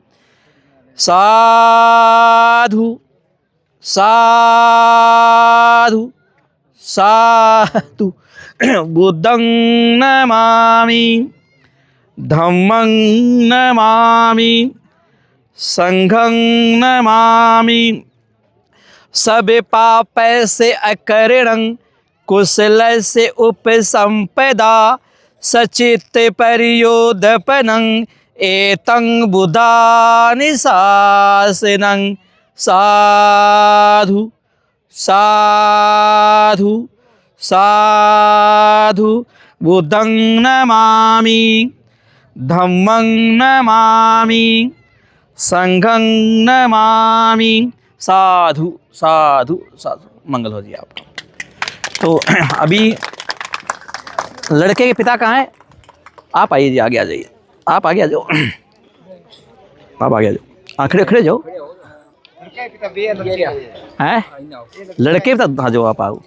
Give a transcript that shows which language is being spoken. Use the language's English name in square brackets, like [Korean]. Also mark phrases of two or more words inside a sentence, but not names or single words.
[Pali] साधु साधु साधु बुद्धं नमामि, धम्मं नमामि, संघं नमामि। सब पाप से अकरणं कुशल से उपसंपदा सचित परियोधपनं एतं बुधानिशासनं। साधु साधु साधु बुद्धं नमामि, धम्मं नमामि, संघं नमामि। साधु साधु साधु। [Hindi] मंगल हो जी आपका। तो अभी लड़के के पिता कहाँ हैं? आप आइए जी, आगे आ जाइए। आप आगे आ जाओ, आप आगे आ जाओ। हाँ, खड़े खड़े जाओ। हैं? लड़के पिता, हाँ जाओ, आप आओ।